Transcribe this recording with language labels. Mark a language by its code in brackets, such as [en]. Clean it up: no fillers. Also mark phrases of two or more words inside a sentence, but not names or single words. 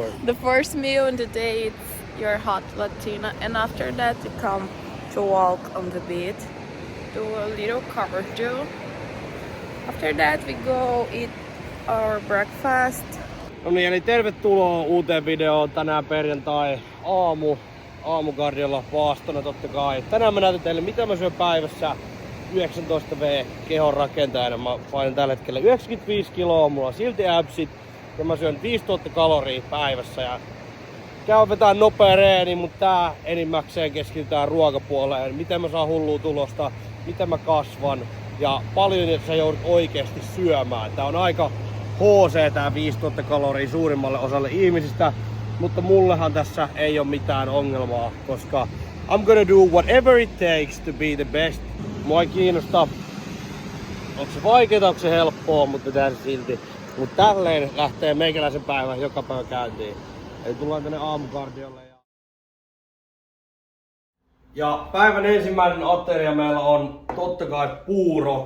[en] the first meal in the day it's your hot Latina, and after that you come to walk on the beach, do a little cardio. After that we go eat our breakfast. [fi] No niin, eli tervetuloa uuteen videoon tänään perjantai aamukardiolla vaastona totta kai. Tänään mä näytän teille mitä mä syön päivässä 19V kehon rakentajana. Mä painan tällä hetkellä 95 kiloa, mulla on silti absit ja mä syön 5000 kaloria päivässä. Ja käyn vetää nopea reeni, mutta tää enimmäkseen keskitytään ruokapuoleen. Miten mä saan hullua tulosta, miten mä kasvan ja paljon sä joudut oikeesti syömään. Tää on aika HC tää 5000 kaloria suurimmalle osalle ihmisistä, mutta mullehan tässä ei ole mitään ongelmaa, koska [en] I'm gonna do whatever it takes to be the best. [fi] Mua ei kiinnosta, onko se vaikeeta, onko se helppoa, mutta tehdään se silti. Mutta tälleen lähtee meikäläisen päivä joka päivä käyntiin. Eli tullaan tänne aamukardiolle. Ja päivän ensimmäinen ateria meillä on totta kai puuro.